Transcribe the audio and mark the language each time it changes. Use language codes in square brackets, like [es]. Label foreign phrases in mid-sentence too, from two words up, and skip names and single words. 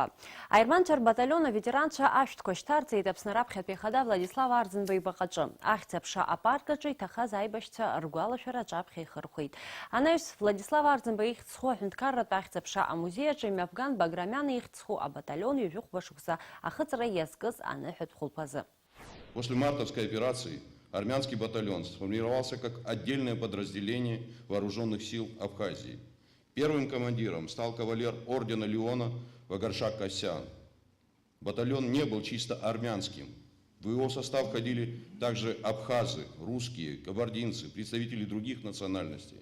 [ab] Аерманцәа рбаталион аветеранцәа ашәҭқәа шьҭарҵеит Аԥсны раԥхьатәи ахада Владислав Арӡынба ибаҟаҿы. Ахьӡ-аԥша апаркаҿы иҭахаз аибашьцәа ргәалашәара аҿаԥхьа ихырхәеит. Анаҩс Владислав Арӡынба ихьӡ-зху аҳәынҭқарратә ахьӡ-аԥша амузеи аҿы Мҩаԥган Баграмиан ихьӡ-зху абаталион ҩажәи шықәса ахыҵра иазкыз аныҳәатә хәылԥазы. [ru] После мартовской операции армянский батальон сформировался как отдельное подразделение вооруженных сил Абхазии. Первым командиром стал кавалер ордена Леона Вагаршак Касьян. Батальон не был чисто армянским. В его состав входили также абхазы, русские, кабардинцы, представители других национальностей.